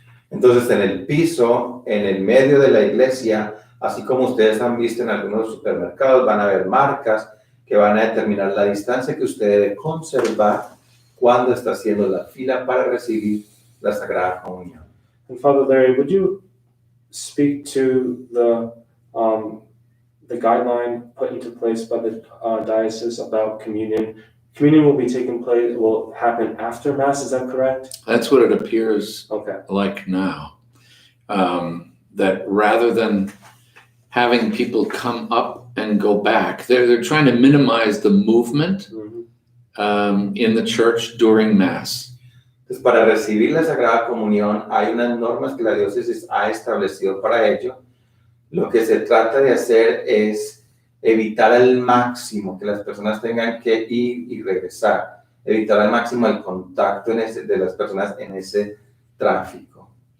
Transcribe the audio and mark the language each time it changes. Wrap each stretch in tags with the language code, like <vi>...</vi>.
<es>Entonces en el piso, en el medio de la iglesia, así como ustedes han visto en algunos supermercados, van a haber marcas que van a determinar la distancia que usted debe conservar cuando está haciendo la fila para recibir la Sagrada Comunión.</es> <en>And Father Larry, would you speak to the guideline put into place by the diocese about communion? Communion will happen after Mass, is that correct? That's what it appears Okay. like now. That rather than having people come up and go back, they're trying to minimize the movement in the church during Mass.</en> <es>Entonces, para recibir la Sagrada Comunión hay unas normas que la diócesis ha establecido para ello. Lo que se trata de hacer es evitar al máximo que las personas tengan que ir y regresar, evitar al máximo el contacto de las personas en ese tráfico.</es>